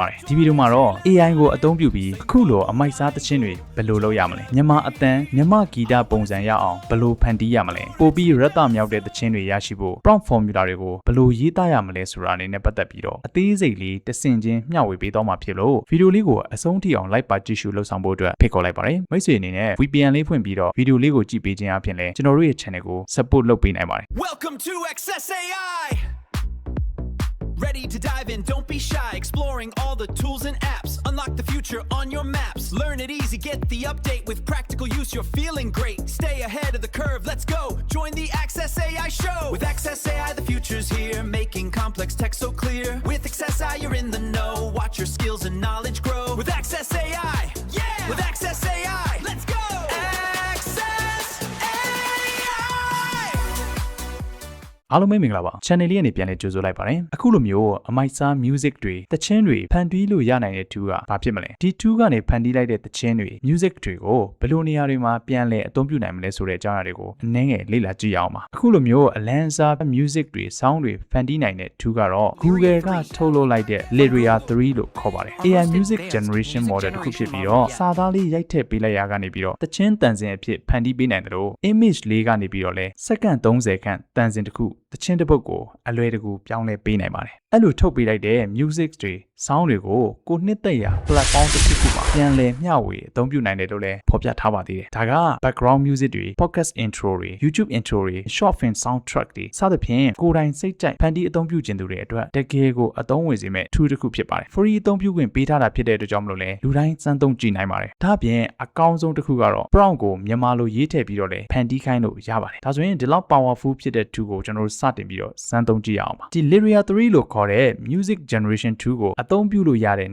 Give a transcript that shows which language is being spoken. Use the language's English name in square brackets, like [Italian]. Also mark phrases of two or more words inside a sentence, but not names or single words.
[Burmese] ပါတယ်ဒီဗီဒီယိုမှာတော့ AI ကိုအသုံးပြုပြီးအခုလိုအမိုက်စားသချင်းတွေဘယ်လိုလုပ်ရမလဲမြန်မာအတန်မြန်မာဂီတပုံစံရအောင်ဘယ်လိုဖန်တီးရမလဲပို့ပြီးရတမြောက်တဲ့သချင်းတွေရရှိဖို့ [English] prompt formula [Burmese] တွေကိုဘယ်လိုရေးသားရမလဲဆိုတာအနေနဲ့ပတ်သက်ပြီးတော့အသေးစိတ်လေးတဆင့်ချင်းမျှဝေပေးသွားမှာဖြစ်လို့ဗီဒီယိုလေးကိုအဆုံးထိအောင် like ပါကြည့်ရှုလှုပ်ဆောင်ဖို့အတွက်ဖိတ်ခေါ်လိုက်ပါတယ်မိတ်ဆွေအနေနဲ့ VPN လေးဖွင့်ပြီးတော့ဗီဒီယိုလေးကိုကြည့်ပေးခြင်းအပြင်လည်းကျွန်တော်တို့ရဲ့ channel ကို support လုပ်ပေးနိုင်ပါတယ် [English] Welcome to Access AI. Ready to dive in, don't be shy. Exploring all the tools and apps. Unlock the future on your maps. Learn it easy, get the update with practical use. You're feeling great. Stay ahead of the curve, let's go. Join the Access AI show. With Access AI, the future's here. Making complex tech so clear. With Access AI, you're in the know. Watch your skills and knowledge grow. With Access AI, yeah! With Access AI, let's go! [Burmese] အားလုံးပဲမင်္ဂလာပါ channel လေးကနေပြန်လဲကြိုဆိုလိုက်ပါတယ်အခုလိုမျိုးအမိုက်စား music တွေသချင်းတွေဖန်တီးလို့ရနိုင်တဲ့ tool ကဘာ ဖြစ်မလဲဒီ tool ကနေဖန်တီးလိုက်တဲ့သချင်းတွေ music တွေကိုဘယ်လိုနေရာတွေမှာပြန်လဲအသုံးပြုနိုင်မလဲဆိုတဲ့အကြောင်းအရာတွေကိုအနည်းငယ်လေ့လာကြည့်အောင်ပါအခုလိုမျိုးအလန်းစား music တွေ sound တွေဖန်တီးနိုင်တဲ့ tool ကတော့ Google ကထုတ်လုပ်လိုက်တဲ့ Lyria 3လို့ခေါ်ပါတယ် [English] AI music generation model [Burmese] တစ်ခုဖြစ်ပြီးတော့စာသားလေးရိုက်ထည့်ပေးလိုက်ရကနေပြီးတော့သချင်းတန်စင်အဖြစ်ဖန်တီးပေးနိုင်တယ်လို့ image လေးကနေပြီး တော့လဲစက္ကန့်30ခန့်တန်စင်တစ်ခုသချင်းတစ်ပုဒ်ကိုအလွယ်တကူပြောင်းလဲပေးနိုင်ပါတယ်အဲ့လိုထုတ်ပေးလိုက်တဲ့ music တွေ sound တွေကိုကိုနှစ်သက်ရာ platform တစ်ခုခုမှာပြန်လည်မျှဝေအသုံးပြုနိုင်တယ်လို့လည်းဖော်ပြထားပါသေးတယ်ဒါက [English] background music [Burmese] တွေ [English] podcast intro [Burmese] တွေ [English] YouTube intro [Burmese] တွေ [English] short film soundtrack [Burmese] တွေစသဖြင့်ကိုယ်တိုင်စိတ်ကြိုက်ဖန်တီးအသုံးပြုခြင်းသူတွေအတွက်တကယ်ကိုအသုံးဝင်စေမဲ့ tool တစ်ခုဖြစ်ပါတယ် free အသုံးပြုခွင့်ပေးထားတာဖြစ်တဲ့အတွက်ကြောင့်မလို့လဲလူတိုင်းစမ်းသုံးကြည့်နိုင်ပါတယ်ဒါအပြင်အကောင်းဆုံးတစ်ခုကတော့ prompt ကိုမြန်မာလိုရေးထည့်ပြီးတော့လည်းဖန်တီးခိုင်းလို့ရပါတယ်ဒါဆိုရင်ဒီလောက် powerful ဖြစ်တဲ့ tool ကိုကျွန်တော်တို့စတင်ပြီးတော့စမ်းသုံးကြည့်ရအောင်ပါဒီ Lyria 3လို့ခေါ်တဲ့ [English] music generation [Burmese] 2ကိုအသုံးပြုလို့ရတဲ့